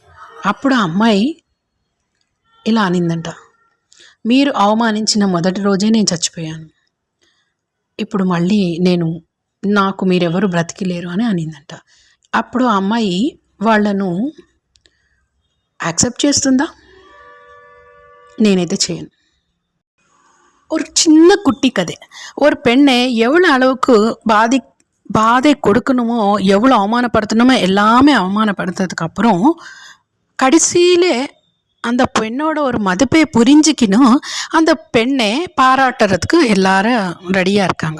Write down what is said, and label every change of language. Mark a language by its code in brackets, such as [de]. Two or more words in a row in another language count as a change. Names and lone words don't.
[te] అప్పుడు ఆ అమ్మాయి ఇలా అనిందంట, మీరు అవమానించిన మొదటి రోజే నేను చచ్చిపోయాను. ఇప్పుడు మళ్ళీ నాకు మీరెవరు బ్రతికిలేరు అని అనిందంట. అప్పుడు ఆ అమ్మాయి వాళ్ళను యాక్సెప్ట్ చేస్తుందా? నేనైతే చేయను. [ta] ஒரு சின்ன குட்டி கதை. ஒரு பெண்ணை எவ்வளோ அளவுக்கு பாதை கொடுக்கணுமோ, எவ்வளோ அவமானப்படுத்தணுமோ எல்லாமே அவமானப்படுத்துறதுக்கு அப்புறம் கடைசியில் அந்த பெண்ணோட ஒரு மதிப்பை புரிஞ்சுக்கணும் அந்த பெண்ணை பாராட்டுறதுக்கு எல்லாரும் ரெடியாக இருக்காங்க.